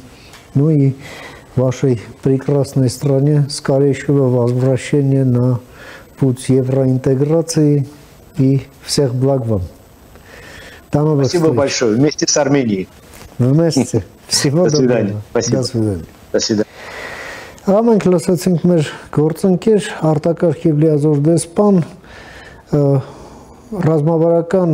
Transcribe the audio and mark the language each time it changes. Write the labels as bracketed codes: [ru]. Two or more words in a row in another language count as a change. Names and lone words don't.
[ru] Ну и вашей прекрасной стране скорейшего возвращения на путь евроинтеграции и всех благ вам. Спасибо большое. Вместе с Арменией. Вместе. Всего доброго. Спасибо. До свидания. До свидания. [hy] Մենք լսեցինք մեր գործընկեր արտակարգ եւ լիազոր դեսպան ռազմավարական